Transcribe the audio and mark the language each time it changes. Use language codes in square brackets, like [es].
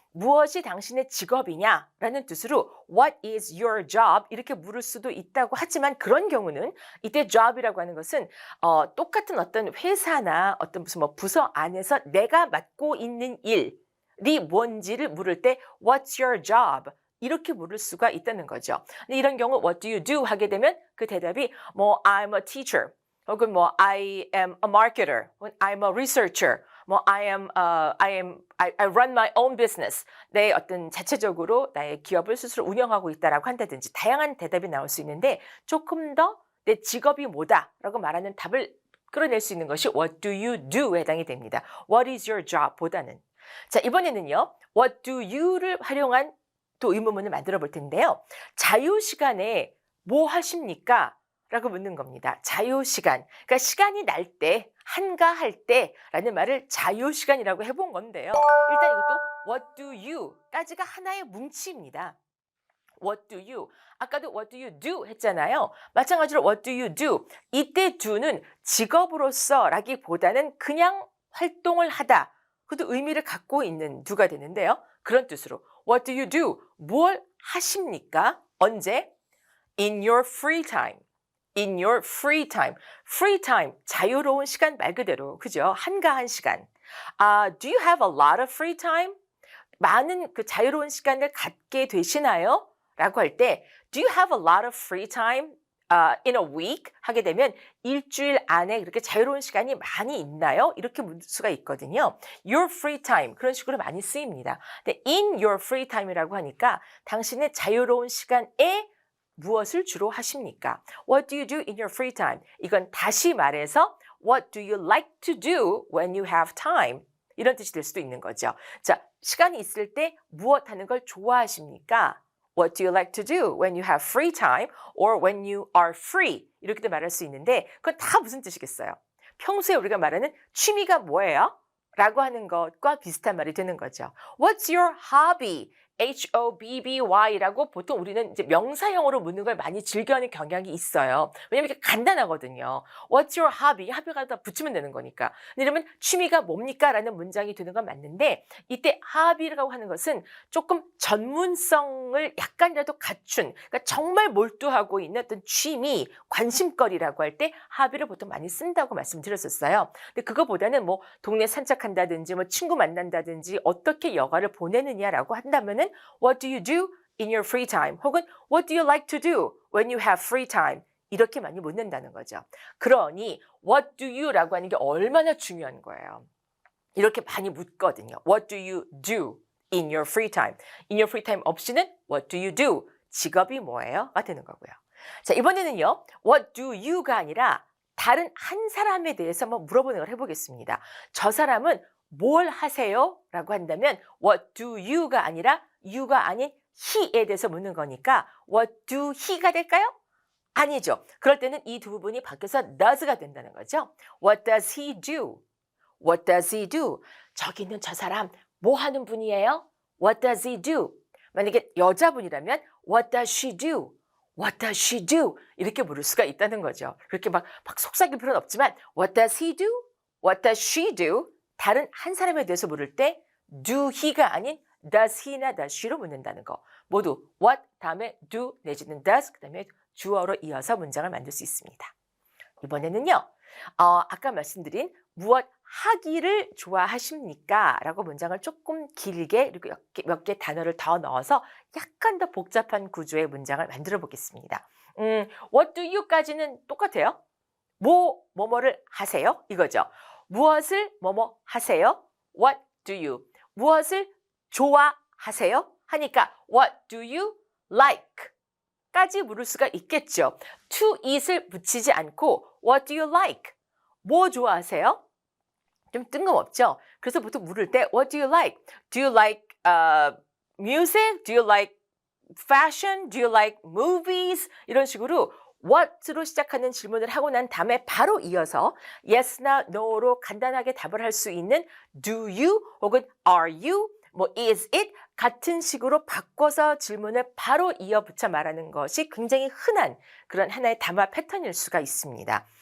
[ko] 무엇이 당신의 직업이냐라는 뜻으로 [en] What is your job? [ko] 이렇게 물을 수도 있다고 하지만 그런 경우는 이때 job이라고 하는 것은 똑같은 어떤 회사나 어떤 무슨 뭐 부서 안에서 내가 맡고 있는 일이 뭔지를 물을 때 [en] What's your job? [ko] 이렇게 물을 수가 있다는 거죠. 근데 이런 경우 [en] What do you do? [ko] 하게 되면 그 대답이 뭐 [en] I'm a teacher [ko] 혹은 뭐 [en] I am a marketer [ko] 혹은 [en] I'm a researcher [ko] 뭐 [en] I run my own business. [ko] 내 어떤 자체적으로 나의 기업을 스스로 운영하고 있다라고 한다든지 다양한 대답이 나올 수 있는데 조금 더 내 직업이 뭐다라고 말하는 답을 끌어낼 수 있는 것이 [en] What do you do [ko] 에 해당이 됩니다. [en] What is your job [ko] 보다는. 자, 이번에는요. What do you를 활용한 또 의문문을 만들어 볼 텐데요. 자유 시간에 뭐 하십니까? 라고 묻는 겁니다. 자유시간. 그러니까 시간이 날 때, 한가할 때라는 말을 자유시간이라고 해본 건데요. 일단 이것도 what do you 까지가 하나의 뭉치입니다. [en] What do you? [ko] 아까도 [en] what do you do [ko] 했잖아요. 마찬가지로 [en] what do you do? [ko] 이때 do는 직업으로서 라기보다는 그냥 활동을 하다. 그것도 의미를 갖고 있는 do가 되는데요. 그런 뜻으로 [en] what do you do? [ko] 뭘 하십니까? 언제? [en] In your free time. In your free time. [ko] Free time, 자유로운 시간 말 그대로, 그죠? 한가한 시간. [en] Do you have a lot of free time? [ko] 많은 그 자유로운 시간을 갖게 되시나요? 라고 할 때, [en] do you have a lot of free time in a week? [ko] 하게 되면 일주일 안에 그렇게 자유로운 시간이 많이 있나요? 이렇게 묻을 수가 있거든요. [en] Your free time, [ko] 그런 식으로 많이 쓰입니다. 근데 [en] in your free time [ko] 이라고 하니까 당신의 자유로운 시간에 무엇을 주로 하십니까? [en] What do you do in your free time? [ko] 이건 다시 말해서 [en] What do you like to do when you have time? [ko] 이런 뜻이 될 수도 있는 거죠. 자, 시간이 있을 때 무엇 하는 걸 좋아하십니까? [en] What do you like to do when you have free time or when you are free? [ko] 이렇게도 말할 수 있는데 그건 다 무슨 뜻이겠어요? 평소에 우리가 말하는 취미가 뭐예요? 라고 하는 것과 비슷한 말이 되는 거죠. [en] What's your hobby? [ko] HOBBY라고 보통 우리는 이제 명사형으로 묻는 걸 많이 즐겨하는 경향이 있어요. 왜냐면 이게 간단하거든요. [en] What's your hobby? [ko] hobby가 다 붙이면 되는 거니까. 이러면 취미가 뭡니까? 라는 문장이 되는 건 맞는데 이때 hobby라고 하는 것은 조금 전문성을 약간이라도 갖춘 그러니까 정말 몰두하고 있는 어떤 취미, 관심거리라고 할 때 hobby를 보통 많이 쓴다고 말씀드렸었어요. 근데 그거보다는 뭐 동네 산책한다든지 뭐 친구 만난다든지 어떻게 여가를 보내느냐라고 한다면은 [en] What do you do in your free time? 혹은 What do you like to do when you have free time? [ko] 이렇게 많이 묻는다는 거죠. 그러니 What do you라고 하는 게 얼마나 중요한 거예요. 이렇게 많이 묻거든요. [en] What do you do in your free time? In your free time [ko] 없이는 [en] What do you do? [ko] 직업이 뭐예요? 가 되는 거고요. 자, 이번에는요. What do you가 아니라 다른 한 사람에 대해서 한번 물어보는 걸 해보겠습니다. 저 사람은 뭘 하세요? 라고 한다면 What do you가 아니라 you가 아닌 he에 대해서 묻는 거니까 [en] What do he [ko] 가 될까요? 아니죠. 그럴 때는 이 두 부분이 바뀌어서 does가 된다는 거죠. [en] What does he do? What does he do? [ko] 저기 있는 저 사람 뭐 하는 분이에요? [en] What does he do? 만약에 여자분이라면 What does she do? What does she do? [ko] 이렇게 물을 수가 있다는 거죠. 그렇게 막 속삭일 필요는 없지만 What does he do? [en] What does she do? [ko] 다른 한 사람에 대해서 물을 때 do he가 아닌 does he나 does she로 묻는다는 거. 모두 what 다음에 do 내지는 does 그다음에 주어로 이어서 문장을 만들 수 있습니다. 이번에는요. 아까 말씀드린 무엇 하기를 좋아하십니까? 라고 문장을 조금 길게 그리고 몇 개 단어를 더 넣어서 약간 더 복잡한 구조의 문장을 만들어 보겠습니다. What do you까지는 똑같아요. 뭐뭐를 하세요? 이거죠. 무엇을 뭐뭐 하세요? What do you? 무엇을 좋아하세요? [en] 하니까 What do you like? [ko] 까지 물을 수가 있겠죠. to it을 붙이지 않고 What do you like? 뭐 좋아하세요? 좀 뜬금없죠. 그래서 보통 물을 때 [en] What do you like? Do you like music? Do you like fashion? Do you like movies? [ko] 이런 식으로 what로 시작하는 질문을 하고 난 다음에 바로 이어서 yes나 no로 간단하게 답을 할 수 있는 do you 혹은 are you, 뭐 is it 같은 식으로 바꿔서 질문을 바로 이어붙여 말하는 것이 굉장히 흔한 그런 하나의 담화 패턴일 수가 있습니다.